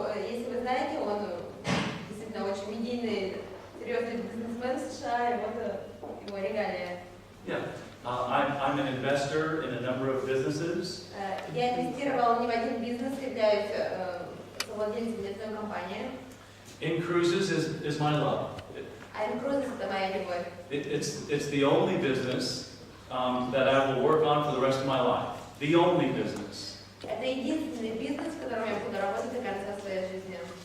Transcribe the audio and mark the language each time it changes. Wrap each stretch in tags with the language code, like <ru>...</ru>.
<ru>Если вы знаете, он действительно очень медийный, серьезный бизнесмен в США, и вот его регалия.</ru> <en>Yeah, I'm an investor in a number of businesses.</en> <ru>Я инвестировал не в один бизнес, являюсь совладельцем нефтяной компании.</ru> <en>In cruises is my love.</en> <ru>Круизы — это моя любовь.</ru> <en>It's the only business that I will work on for the rest of my life. The only business.</en> <ru>Это единственный бизнес, в котором я буду работать до конца своей жизни.</ru>